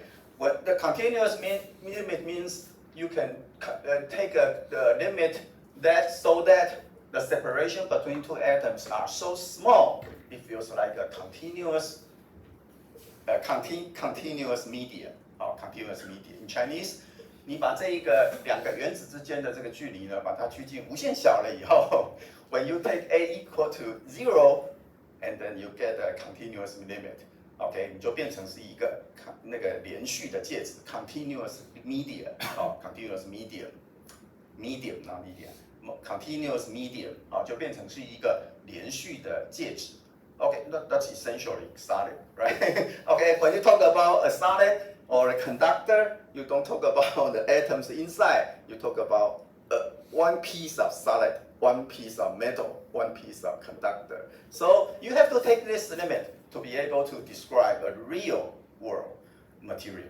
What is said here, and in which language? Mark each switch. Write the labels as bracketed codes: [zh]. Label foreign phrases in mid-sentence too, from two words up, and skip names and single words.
[en] What the continuous limit means, you can take the limit so that the separation between 2 atoms are so small, it feels like a continuous medium. Continuous medium. In Chinese, [zh] 你把这个2个原子之间的这个距离呢，把它趋近无限小了以后 [en] when you take a equal to 0, and then you get a continuous limit. [zh] OK， 你就变成是一个那个连续的介质 ， [en] continuous medium， continuous medium， medium not medium， continuous medium， [zh] 就变成是一个连续的介质。OK， [en] that's essentially solid, right? OK, when you talk about a solid or a conductor, you don't talk about the atoms inside. You talk about one piece of solid, one piece of metal, one piece of conductor. So you have to take this limit to be able to describe a real world material.